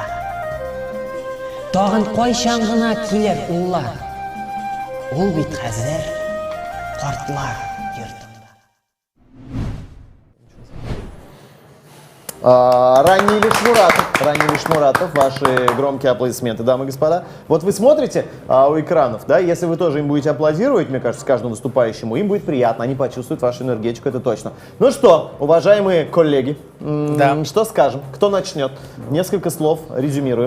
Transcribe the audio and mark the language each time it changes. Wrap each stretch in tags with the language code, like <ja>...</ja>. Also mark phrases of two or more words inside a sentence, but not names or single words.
<tt>Тагын кайчан гына килер уллар? Ул бит хәзер картлар йортында.</tt> <ru>Раниль Ишмуратов, ваши громкие аплодисменты, дамы и господа. Вот вы смотрите у экранов, да, если вы тоже им будете аплодировать, мне кажется, каждому выступающему, им будет приятно, они почувствуют вашу энергетику, это точно. Ну что, уважаемые коллеги, Да. что скажем? Кто начнет? Несколько слов, резюмируем.</ru>